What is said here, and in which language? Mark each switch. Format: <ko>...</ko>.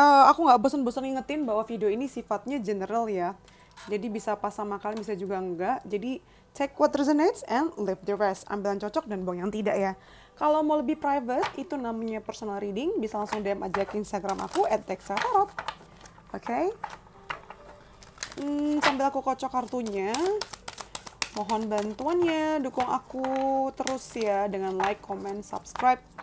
<id>Aku nggak bosan-bosan ngingetin bahwa video ini sifatnya general ya. Jadi bisa pas sama kalian, bisa juga enggak.</id> <en>Jadi take what resonates and leave the rest.</en> <id>Ambil yang cocok dan buang yang tidak ya. Kalau mau lebih private, itu namanya personal reading. Bisa langsung DM aja ke Instagram aku @texatarot. Oke. Sambil aku kocok kartunya, mohon bantuannya, dukung aku terus ya dengan like, comment, subscribe.</id>